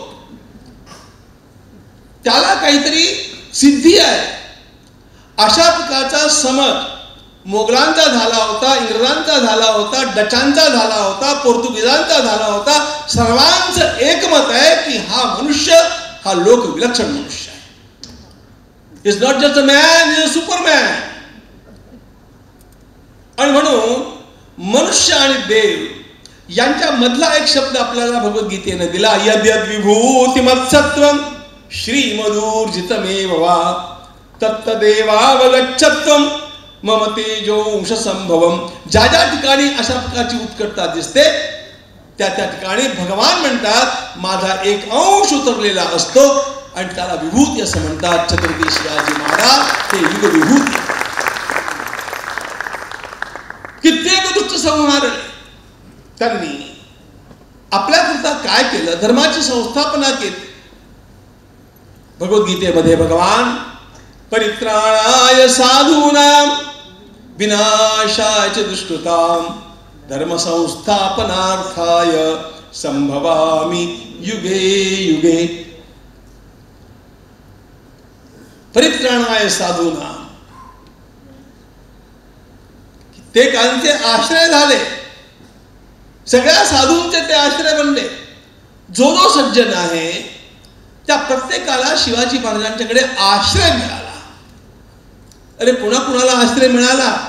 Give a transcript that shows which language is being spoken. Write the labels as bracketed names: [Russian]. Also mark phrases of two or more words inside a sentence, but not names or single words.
[Marathi] त्याला काहीतरी सिद्धी आहे. अशा प्रकारचा समज मोगलांचा झाला होता, इंग्रजांचा झाला होता, डचांचा झाला होता, पोर्तुगीजांचा झाला होता. सर्वांचं एकमत आहे की हा मनुष्य हा लोक विलक्षण मनुष्य आहे. [English] is not just a man, is a superman. [Marathi] आणि म्हणून मनुष्य आणि देव यांच्या मधला एक शब्द आपल्याला भगवद्गीतेने दिला, [Sanskrit] यद्यद् विभूतिमत्सत्वं श्रीमदूर्जितमेव वा तत्तदेवावगच्छत्वं मम तेजोंश संभवम. [Marathi] ज्या ज्या ठिकाणी अशा प्रकारची उत्कटता दिसते त्या त्या ठिकाणी भगवान म्हणतात माझा एक अंश उतरलेला असतो आणि त्याला विभूती असं म्हणतात. छत्रपती शिवाजी महाराज हे युग विभूती. कित्येक दुष्ट संहार त्यांनी आपल्याकरता काय केलं, धर्माची संस्थापना केली. भगवद्गीतेमध्ये भगवान [Sanskrit] परित्राणाय साधूनां विनाशाय च दुष्कृतां धर्म संस्थापनार्थाय संभवामि युगे युगे. परित्राणाय साधूनां, [Marathi] ते कांचे आश्रय झाले, सगळ्या साधूंचे ते आश्रय बनले. जो जो सज्जन आहे त्या प्रत्येकाला शिवाजी महाराजांच्याकडे आश्रय मिळाला. अरे कुणाला आश्रय मिळाला?